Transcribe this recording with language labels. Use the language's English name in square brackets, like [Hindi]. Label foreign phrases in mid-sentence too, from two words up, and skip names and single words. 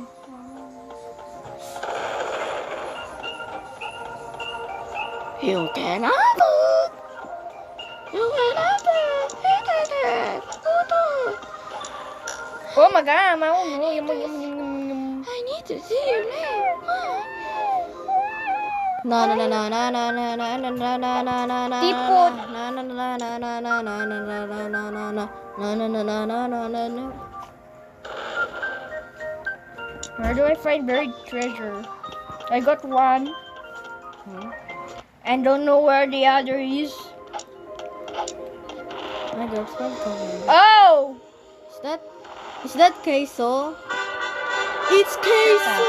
[English] You cannot look. You cannot look. Oh my god, my own. Yum. I need to see your name. Na na na na na na na na na na na na na na Tipot. na na na na na na na na na na na na na na na. Where do I find buried treasure? I got one. And don't know where the other is. My girlfriend coming. Oh! Is that queso? It's queso.